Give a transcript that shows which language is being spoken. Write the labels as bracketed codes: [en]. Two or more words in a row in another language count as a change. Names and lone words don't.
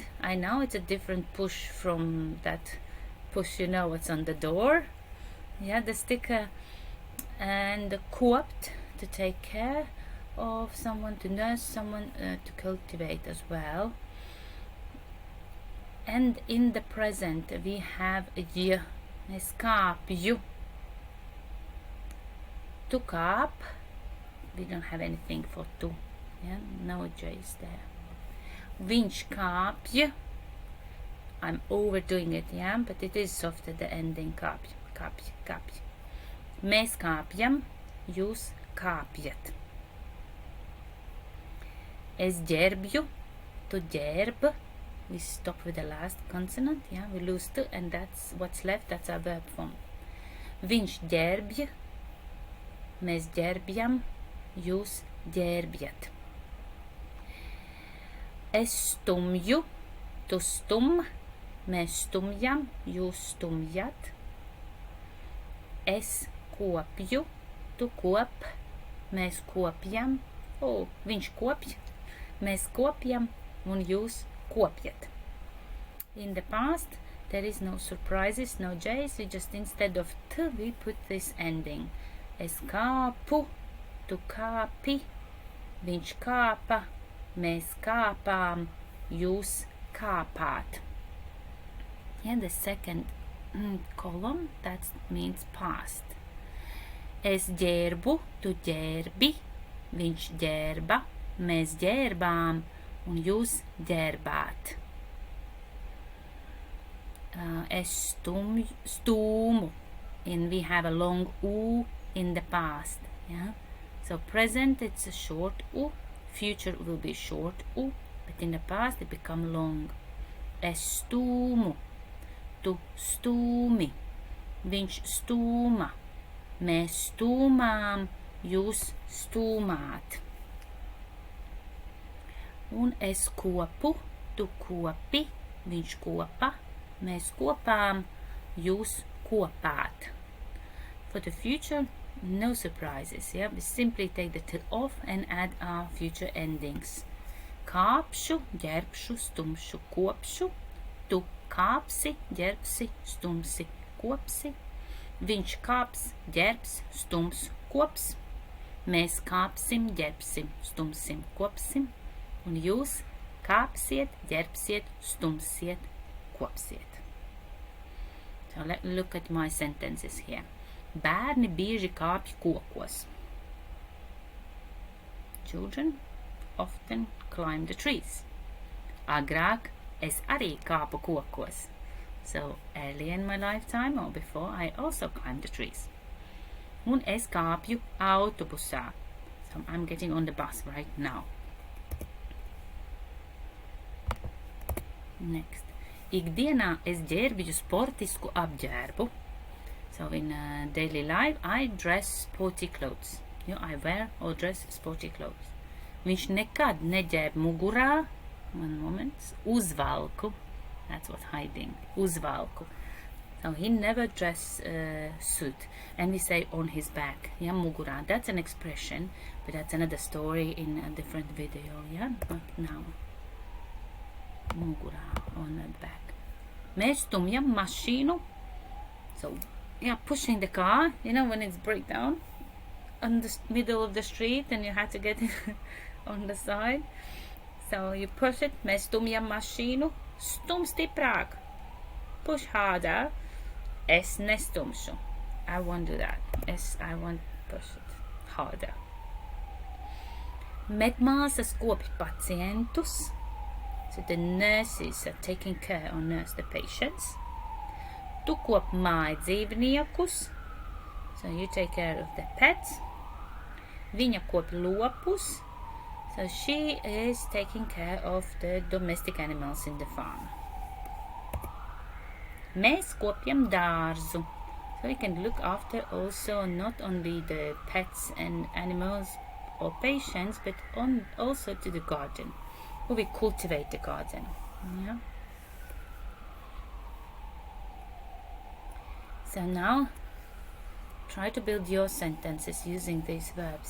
[en] I know it's a different push from that push, you know, what's on the door. Yeah, the sticker. And KOPT, to take care of someone, to nurse someone, to cultivate as well. And in the present we have y, [lv] es kāpju. [en] To kāp, we don't have anything for to. Yeah, no j is there. [lv] Viņš kāpj, [en] I'm overdoing it, yeah, but it is soft at the ending. [lv] Kāpj, kāpj, kāpj. Mēs kāpjam, jūs kāpjat. Es ģērbju, tu ģērb. [en] We stop with the last consonant, yeah, we lose to, and that's what's left, that's our verb form. [lv] Viņš ģērbj, mēs ģērbjam, jūs ģērbjat. Es stumju, tu stum, mēs stumjam, jūs stumjat. Es kopju, tu kop, mēs kopjam, viņš kopj, mēs kopjam, un jūs kopjat. [en] In the past, there is no surprises, no j's, we just instead of t, we put this ending. [lv] Es kāpu, tu kāpi, viņš kāpa, mēs kāpām, jūs kāpāt. [en] And the second column, that means past. [lv] Es ģērbu, tu ģērbi, viņš ģērba, mēs ģērbām, un jūs ģērbāt. Es stūmu, [en] and we have a long u in the past. Yeah? So present it's a short u, future will be short u, but in the past it become long. [lv] Es stūmu, tu stūmi, viņš stūma, mēs stūmām, jūs stūmāt. Un es kopu, tu kopi, viņš kopa, mēs kopām, jūs kopāt. [en] For the future, no surprises. Yeah? We simply take the t off and add our future endings. [lv] Kāpšu, ģērbšu, stumšu, kopšu, tu kāpsi, ģērbsi, stumsi, kopsi. Viņš kāps, ģērbs, stums, kops. Mēs kāpsim, ģērbsim, stumsim, kopsim. Un jūs kāpsiet, ģērbsiet, stumsiet, kopsiet. [en] So let's look at my sentences here. [lv] Bērni bieži kāpj kokos. [en] Children often climb the trees. [lv] Agrāk es arī kāpu kokos. [en] So early in my lifetime or before, I also climbed the trees. [lv] Un es kāpju autobusā. [en] So I'm getting on the bus right now. Next. [lv] Ikdienā es ģērbju sportisku apģērbu. [en] So in daily life, I dress sporty clothes. I wear or dress sporty clothes. [lv] Viņš nekad neģērb mugurā. [en] One moment. Uzvalku. That's what hiding. Uzvalku. So he never dress suit. And we say on his back. Yeah, mugurā. That's an expression, but that's another story in a different video. Yeah, not now. Mugurā, on the back. [lv] Mēs stumjam mašīnu. [en] So, yeah, pushing the car. When it's breakdown on the middle of the street and you have to get on the side. So you push it. [lv] Mēs stumjam mašīnu. Stum stiprāk. [en] Push harder. [lv] Es nestumšu. [en] I won't do that. I won't push it harder. [lv] Medmāsas kopj pacientus. [en] So the nurses are taking care or nurse the patients. [lv] Tu kop mājdzīvniekus. [en] So you take care of the pets. [lv] Viņa kop lopus. [en] So she is taking care of the domestic animals in the farm. [lv] Mēs kopjam dārzu. [en] So we can look after also not only the pets and animals or patients, but also to the garden. Or we cultivate the garden. Yeah. So now try to build your sentences using these verbs.